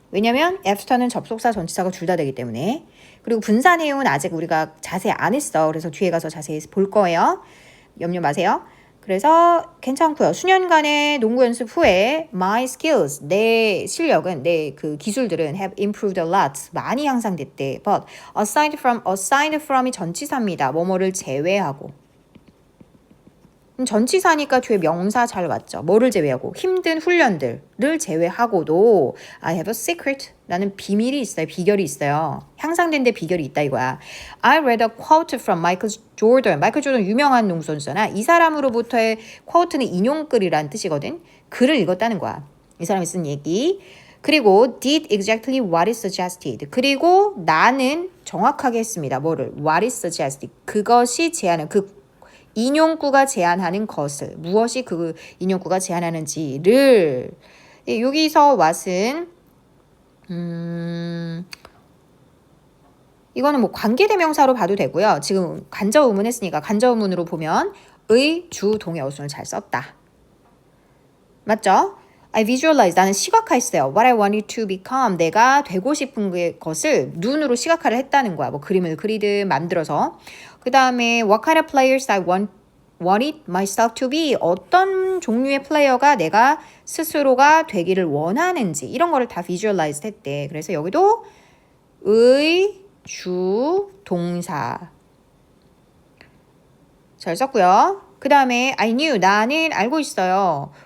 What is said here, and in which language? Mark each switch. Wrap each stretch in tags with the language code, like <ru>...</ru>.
<ko>왜냐면 after는 접속사, 전치사가 둘 다 되기 때문에. 그리고 분사 내용은 아직 우리가 자세히 안 했어. 그래서 뒤에 가서 자세히 볼 거예요. 염려 마세요. 그래서 괜찮고요. 수년간의 농구 연습 후에</ko> <en>my skills,</en> <ko>내 실력은, 내 기술들은</ko> <en>have improved a lot,</en> <ko>많이 향상됐대.</ko> <en>But aside from이</en> <ko>전치사입니다. 뭐뭐를 제외하고. 전치사니까 뒤에 명사 잘 왔죠. 뭐를 제외하고? 힘든 훈련들을 제외하고도</ko> <en>I have a secret.</en> <ko>나는 비밀이 있어요. 비결이 있어요. 향상된 데 비결이 있다 이거야.</ko> <en>I read a quote from Michael Jordan.</en> <ko>마이클 조던 유명한 농구 선수잖아. 이 사람으로부터의 quote는 인용글이란 뜻이거든. 글을 읽었다는 거야. 이 사람이 쓴 얘기. 그리고</ko> <en>did exactly what is suggested.</en> <ko>그리고 나는 정확하게 했습니다. 뭐를?</ko> <en>What is suggested.</en> <ko>그것이 제안한 그 인용구가 제안하는 것을 무엇이 그 인용구가 제안하는지를 여기서 what은 이거는 뭐 관계대명사로 봐도 되고요. 지금 간접 의문 했으니까 간접 의문으로 보면 의, 주, 동의 어순을 잘 썼다. 맞죠?</ko> <en>I visualize.</en> <ko>나는 시각화했어요.</ko> <en>What I wanted to become.</en> <ko>내가 되고 싶은 것을 눈으로 시각화를 했다는 거야. 뭐 그림을 그리든 만들어서. 그 다음에</ko> <en>what kind of players I wanted myself to be.</en> <ko>어떤 종류의 플레이어가 내가 스스로가 되기를 원하는지 이런 거를 다 visualize 했대. 그래서 여기도 의, 주, 동사. 잘 썼고요. 그 다음에</ko> <en>I knew.</en> <ko>나는 알고 있어요.</ko>